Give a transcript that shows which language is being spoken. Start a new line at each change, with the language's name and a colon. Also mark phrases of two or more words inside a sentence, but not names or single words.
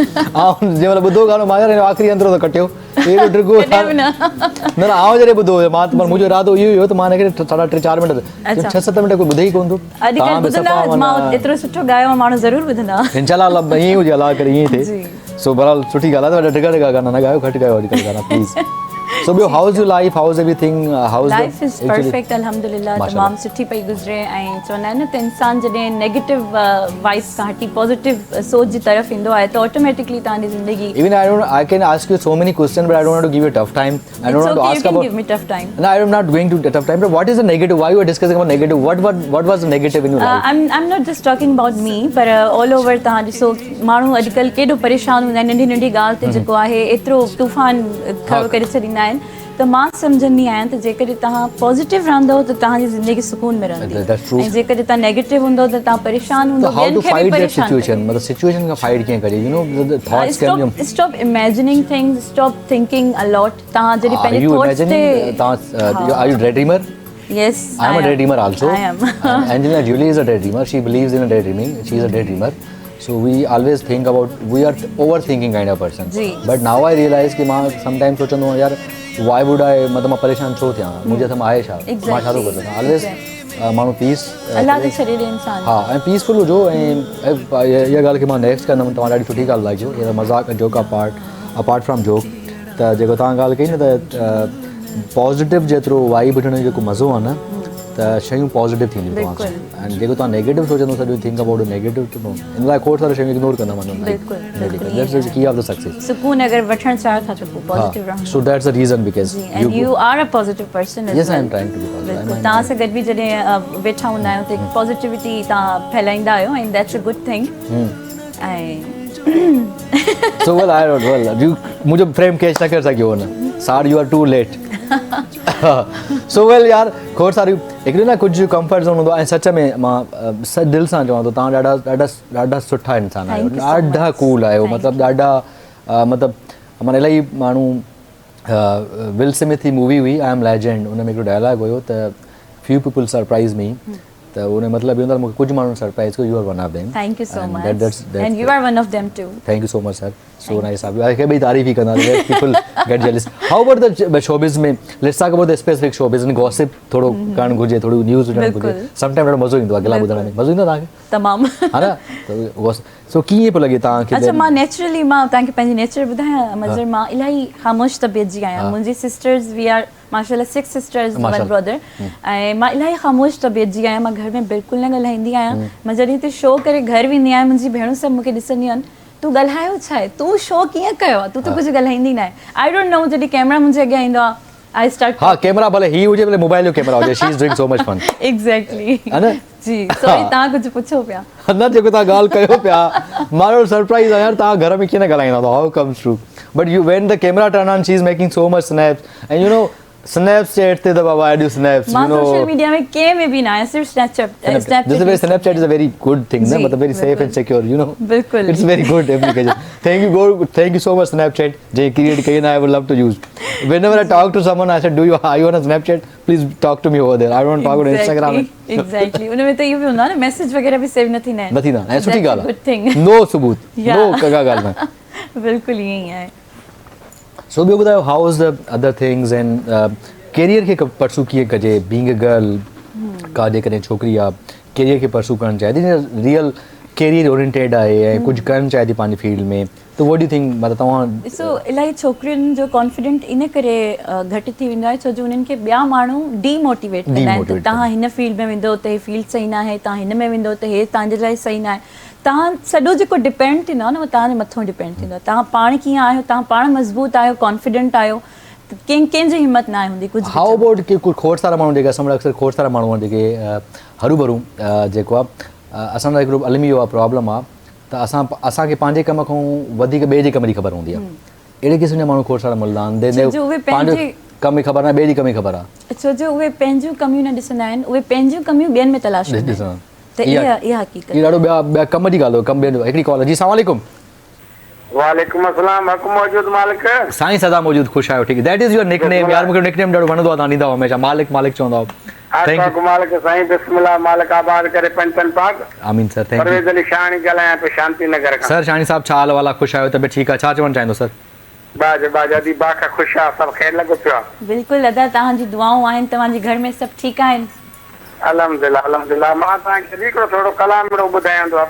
Sindhi: ऐं जंहिं महिल ॿुधो गानो, मां यार आख़िरी अंतरो त कटियो, एॾो ॾिघो न न आउं जॾहिं ॿुधो मां त मुंहिंजो इरादो इहो ई हो त मां हिनखे 3-4 मिंट 6-7 मिंट कोई ॿुधे ई कोन थो। एतिरो सुठो ॻायो आहे, माण्हू ज़रूरु ॿुधंदा इंशाल्लाह। ईअं हुजे, अलाह करे ईअं थिए। सो बहरहाल सुठी ॻाल्हि आहे, त ॾिघा गाना न ॻायो, घटि ॻायो अॼुकल्ह गाना प्लीज़।
English: So how's your life, how's everything, how's life is perfect, alhamdulillah,
Sindhi: तमाम सुठी पई गुज़रे। ऐं चवंदा आहिनि न त इंसान जॾहिं
English: negative vibes
Sindhi: खां हटी पॉजिटिव सोच जी तरफ़ ईंदो आहे त ऑटोमेटिकली तव्हांजी ज़िंदगी।
English: Even I can ask you so many questions, but I don't want to give you a tough time. I don't want to ask about. Give me tough time. No, I'm not going to tough time. But what is the negative? Why you are discussing about negative? What was the negative in your life? I'm not just talking about me, but all over
Sindhi: तव्हां ॾिसो माण्हू अॼुकल्ह केॾो परेशान हूंदा आहिनि, नंढी नंढी ॻाल्हि ते जेको आहे एतिरो तूफ़ान खड़ो करे छॾींदा आहिनि। त मां सम्झंदी आहियां त जेकॾहिं तव्हां पॉज़िटिव रहंदव त तव्हांजी ज़िंदगी सुकून में रहंदी, ऐं जेकॾहिं तव्हां नेगेटिव हूंदव त तव्हां परेशान हूंदव।
English: how to fight that situation,
Sindhi: मतलब सिचुएशन का फाइट कीअं करिए,
English: you know the thoughts can stop imagining things, stop thinking a lot.
Sindhi: तव्हां जॾहिं पंहिंजे थॉट्स ते
English: तव्हां are you dre dreamer? Yes, I am a daydreamer also. I am. Angelina Jolie is a daydreamer. She believes in a daydreaming. She is a daydreamer. So we always think about, we are overthinking kind of person. But now I realize
Sindhi: कि मां
English: sometimes
Sindhi: सोचंदो आहियां यार
English: why would I,
Sindhi: मतलब मां परेशान छो थियां, मुंहिंजे हथ में आहे छा, मां छा थो करे सघां। ऑलवेज माण्हू पीस अल्लाह जे छॾे इंसान, हा, ऐं पीसफुल हुजो। ऐं इहा ॻाल्हि खे मां नेक्स्ट कंदुमि, तव्हां ॾाढी सुठी ॻाल्हि लॻियो, इहा मज़ाक
English: joke apart from joke.
Sindhi: त जेको तव्हां ॻाल्हि कई न, त पॉज़िटिव जेतिरो वाइब वठण जो जेको मज़ो आहे न, त शयूं पॉज़िटिव थींदियूं तव्हां। ऐं जेको तव्हां नेगेटिव सोचंदो सॼो
English: think about negative,
Sindhi: इन लाइ खोड़ सारी शयूं इग्नोर कंदा वञो।
English: that's the key of the success.
Sindhi: सुकून अगर वठण चाहियो था त पॉज़िटिव रहो।
English: so that's the reason because you are a positive person. yes, I am trying to be positive.
Sindhi: तव्हां सां गॾु बि जॾहिं वेठा हूंदा आहियो त पॉज़िटिविटी तव्हां फैलाईंदा आहियो,
English: and that's a good thing.
Sindhi: ऐं
English: so well I don't well
Sindhi: मुझे फ्रेम कैच न करे सघियो न,
English: sir you are too late.
Sindhi: सो वेल यार, खोड़ सारी हिकिड़ी न कुझु
English: comfort zone
Sindhi: हूंदो आहे। ऐं सच में मां दिलि सां चवां थो, तव्हां ॾाढा सुठा इंसान आहियो, ॾाढा कूल आहियो, मतिलबु ॾाढा मतिलबु माना इलाही माण्हू विल स्मिथ जी मूवी हुई आई एम लेजेंड, उन में हिकिड़ो डायलॉग हुयो त
English: few people surprise me,
Sindhi: त उन मतिलबु इहो हूंदो आहे मूंखे कुझु माण्हू सरप्राइज़ कयो,
English: you are one of them. thank you so much, and you are one of them too. thank you so much sir, so nice.
Sindhi: आप खे बि तारीफ़ ई कंदा,
English: people get jealous. how about the showbiz में, let's talk about the specific showbiz,
Sindhi: गॉसिप थोरो करणु घुरिजे, थोरो न्यूज़ विझणु घुरिजे।
English: some time
Sindhi: ॾाढो मज़ो ईंदो आहे गिला ॿुधण में, मज़ो ईंदो आहे तव्हांखे? तमामु, हा न। त सो कीअं पियो लॻे तव्हांखे? अच्छा, मां नेचुरली मां तव्हांखे पंहिंजी नेचर ॿुधायां मज़र, मां इलाही ख़ामोश तबियत जी आहियां। मुंहिंजी
English: sisters we are
Sindhi: माशाल्लाह 6 सिस्टर्स, 1 ब्रदर, ऐं मां इलाही ख़ामोश तबियत जी आहियां। मां घर में बिल्कुलु न ॻाल्हाईंदी आहियां। मां जॾहिं हिते शो करे घर वेंदी आहियां, मुंहिंजी भेणूं सभु मूंखे ॾिसंदियूं आहिनि तूं ॻाल्हायो छा आहे, तूं शो कीअं कयो आहे, तूं त कुझु ॻाल्हाईंदी न आहे.
English: I don't know,
Sindhi: जॾहिं कैमरा मुंहिंजे अॻियां ईंदो आहे
English: I start.
Sindhi: हाँ कैमरा भले ही हुजे भले मोबाइल जो कैमरा हुजे,
English: she is doing so much fun. एग्जैक्टली
Sindhi: है न? जी. सॉरी, तव्हां कुझु पुछो पिया. न जेको तव्हां ॻाल्हि कयो पिया मां सरप्राइज़ आहे यार, तव्हां घर में कीअं न ॻाल्हाईंदा अथव,
English: how comes true. but you when the camera turn on she is making so much snaps and you know Snapchat te the baba do snaps,
Sindhi: मां
English: you know.
Sindhi: सोशल मीडिया में कंहिं में बि न आहियां, सिर्फ़ु स्नैपचैट.
English: This is why Snapchat is a very good thing,
Sindhi: ना, मतलब
English: very safe and secure, you know.
Sindhi: बिल्कुल.
English: It's very good application. Thank you so much Snapchat.
Sindhi: जे create कई ना,
English: I would love to use. Whenever I talk to someone, I said, are you on a Snapchat? Please talk to me over there. I don't talk on Instagram. Exactly.
Sindhi: उनमें त इहो बि हूंदो आहे न, मैसेज वग़ैरह बि सेव न थींदा आहिनि. न थींदा, ऐं सुठी ॻाल्हि
English: good thing.
Sindhi: आहे. No सबूत, no कगा ॻाल्हि न. बिल्कुलु ईअं ई आहे. So ॿियो ॿुधायो,
English: how is the other things and
Sindhi: कैरियर खे परसू कीअं कजे,
English: being a girl
Sindhi: का जेकॾहिं छोकिरी आहे कैरियर खे परसू करणु चाहे थी,
English: real career oriented
Sindhi: आहे ऐं कुझु करणु चाहे थी पंहिंजी फील्ड में, त
English: what do you think,
Sindhi: मतिलबु तव्हां. ॾिसो, इलाही छोकिरियुनि जो कॉन्फिडेंट इन करे घटि थी वेंदो आहे छो जो उन्हनि खे ॿिया माण्हू डीमोटिवेट कंदा आहिनि. त तव्हां हिन फील्ड में वेंदो त हे फील्ड सही न आहे, तव्हां हिन में वेंदो त हे तव्हांजे लाइ सही न आहे. तव्हां सॼो जेको डिपेंड थींदो आहे न, उहो तव्हांजे मथां डिपेंड थींदो आहे. तव्हां पाण कीअं आहियो, तव्हां पाण मज़बूत आहियो, कॉन्फिडेंट आहियो, कंहिंजी हिमत न आहे हूंदी कुझु.
English: how about
Sindhi: की कुझु खोड़ सारा माण्हू जेके असां वटि अक्सर खोड़ सारा माण्हू आहिनि जेके हरू भरू जेको आहे असां वटि हिकिड़ो अलमी जो आहे प्रॉब्लम आहे त असांखे पंहिंजे कम खां वधीक ॿिए जे कम जी ख़बर हूंदी आहे. अहिड़े क़िस्म जा माण्हू खोड़ सारा मिलंदा आहिनि, पंहिंजे कम जी ख़बर न, ॿिए जी कम जी ख़बर आहे. छो जो उहे पंहिंजूं कमियूं न ॾिसंदा आहिनि, उहे पंहिंजूं कमियूं ॿियनि में तलाश कंदा आहिनि. त इहा हक़ीक़त आहे. ॾाढो ॿिया कम जी ॻाल्हि हो, कम ॿियनि जो. हिकिड़ी कॉल. जी अस्सलाम वालेकुम. वालेकुम अस्सलाम. हक़ मौजूद मालिक. साईं सदा मौजूद, ख़ुशि आहियो. ठीकु.
English: that is your nickname
Sindhi: यार, मूंखे निकनेम ॾाढो वणंदो आहे, तव्हां ॾींदा हमेशह मालिक मालिक चवंदा आहियो.
English: thank you
Sindhi: मालिक. साईं बिस्मिल्लाह, मालिक आबाद करे पंचन पाक. आमीन सर.
English: thank you.
Sindhi: परवेज़ अली शानी ॻाल्हायां पियो शांति नगर खां. सर शानी साहब छा हाल वाला, ख़ुशि आहियो, तबियत ठीकु आहे, छा चवणु चाहींदो सर? बाजी बाखा ख़ुशि आहे, सभु ख़ैर लॻो पियो आहे. बिल्कुलु अदा, तव्हांजी दुआऊं आहिनि, तव्हांजे घर में सभु ठीकु आहिनि? अल्हम्दुलिल्लाह अल्हम्दुलिल्लाह. मां तव्हांखे हिकिड़ो थोरो कलाम में ॿुधायां थो.